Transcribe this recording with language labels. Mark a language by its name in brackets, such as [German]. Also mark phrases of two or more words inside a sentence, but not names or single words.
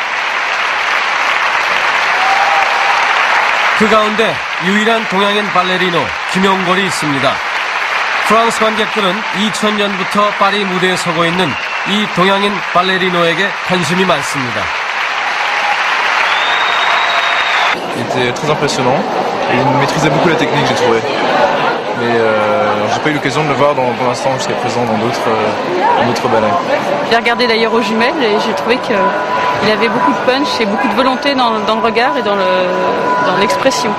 [Korean] 그 가운데 유일한 동양인 발레리노 김용걸이 있습니다. 프랑스 관객들은 2000년부터 파리 무대에 서고 있는 이 동양인 발레리노에게 관심이 많습니다. [French] Il était très impressionnant et il maîtrisait beaucoup la technique, j'ai trouvé. Mais j'ai pas eu l'occasion de le voir pour l'instant jusqu'à présent dans d'autres ballets. J'ai regardé d'ailleurs aux jumelles et j'ai trouvé qu'il avait beaucoup de punch et beaucoup de volonté dans le regard et dans l'expression.